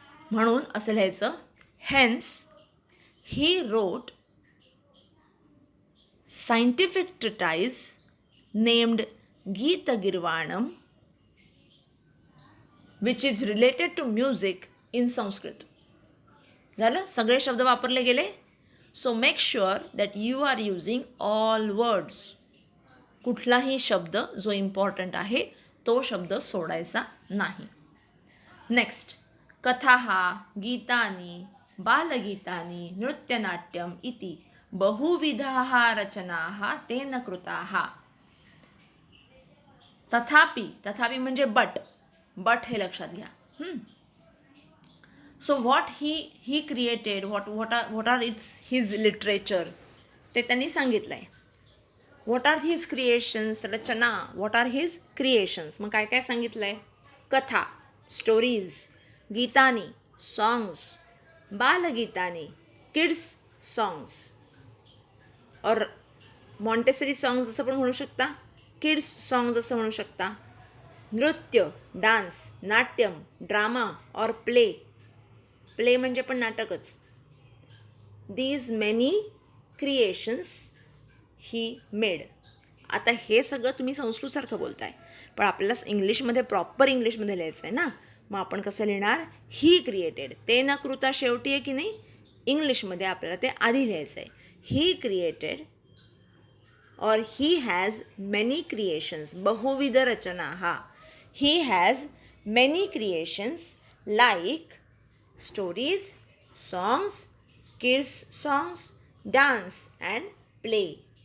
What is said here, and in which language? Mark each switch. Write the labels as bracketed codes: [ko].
[mr] म्हणून असं लिहायचं. [en] Hence he wrote scientific treatise named Gitagirvanam which is related to music in Sanskrit. [mr] झालं. सगळे शब्द वापरले गेले. [en] So make sure that you are using all words. [mr] कुठलाही शब्द जो इम्पॉर्टंट आहे तो शब्द सोडायचा नाही. [en] Next. [sa] कथाः गीतानि बालगीतानि नृत्यनाट्यम इति बहुविधाः रचनाः तेन कृताः. [mr] तथापि. तथापि म्हणजे बट. बट हे लक्षात घ्या. [en] so what he created, what are its his literature [mr] ते त्यांनी सांगितलं आहे. [en] What are his creations. रचना. What are his creations. [mr] मग काय काय सांगितलं आहे. कथा स्टोरीज, गीतानी सॉन्ग्स, बालगीतानी किड्स सॉन्ग्स और मॉन्टेसरी सॉन्ग्स असं पण म्हणू शकता. किड्स सॉन्ग्स असं म्हणू शकता. [en] नृत्य डान्स, नाट्यम ड्रामा और प्ले. [mr] प्ले म्हणजे पण नाटकच. [en] These many creations he made. [mr] आता हे सगळं तुम्ही संस्कृतसारखं बोलताय पण आपल्याला इंग्लिशमध्ये प्रॉपर इंग्लिशमध्ये लिहायचं आहे ना. मग आपण कसं लिहिणार. [en] He created. [mr] ते न कृता शेवटी आहे की नाही. इंग्लिशमध्ये आपल्याला ते आधी लिहायचं आहे. [en] He created और he has many creations. [mr] बहुविध रचना. हा. [en] He has many creations like stories, songs, kids songs, dance and play.